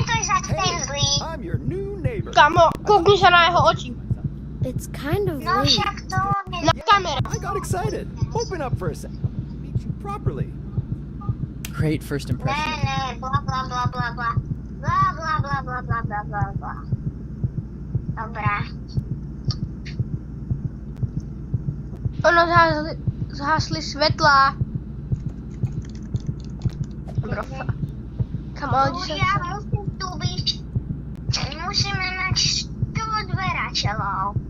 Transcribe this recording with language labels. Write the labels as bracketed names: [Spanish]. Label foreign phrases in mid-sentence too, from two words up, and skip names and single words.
[Slovak] zas ten [English] Hey, [Slovak] zlý. [English] I'm your new neighbor. [Slovak] Kamo, koukni sa na jeho oči. [English] It's kind of [Slovak] No [English] late. [Slovak] však to on je... Na kamera. [English] I got excited. Open up for a second. Meet you properly. Great first impression. [Slovak] Ne, bla bla bla bla bla. Bla bla bla bla bla bla bla bla. Dobrá. Ono zhasli svetla. Brofa. Kamo, Ľudia, musím tu byť. Musíme mať 100 dverateľov.